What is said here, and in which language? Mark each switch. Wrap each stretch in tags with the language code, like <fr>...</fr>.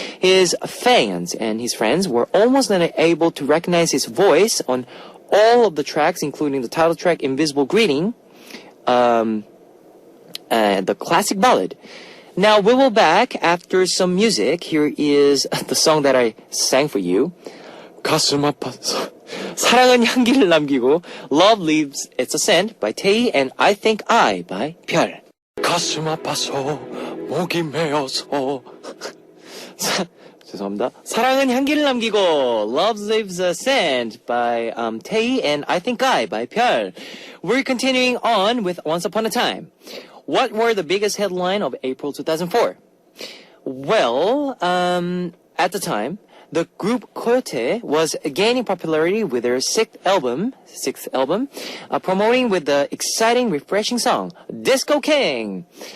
<en>His fans and his friends were almost unable to recognize his voice on all of the tracks, including the title track Invisible Greeting, the classic ballad. Now we will back after some music. Here is the song that I sang for you.</en> <ko>가슴 아파서</ko> <en>사랑은 향기를 남기고 Love Leaves It's a Scent by Tae and I Think I by 별.</en> <ko>가슴 아파서 목이 메어서 죄송합니다.</ko> <en>사랑은 향기를 남기고 Love Leaves a Scent by Tae and I Think I by 별. We're continuing on with Once Upon a Time. What were the biggest headline of April 2004? Well, at the time, the group Coyote was gaining popularity with their sixth album, promoting with the exciting, refreshing song, Disco King.</en>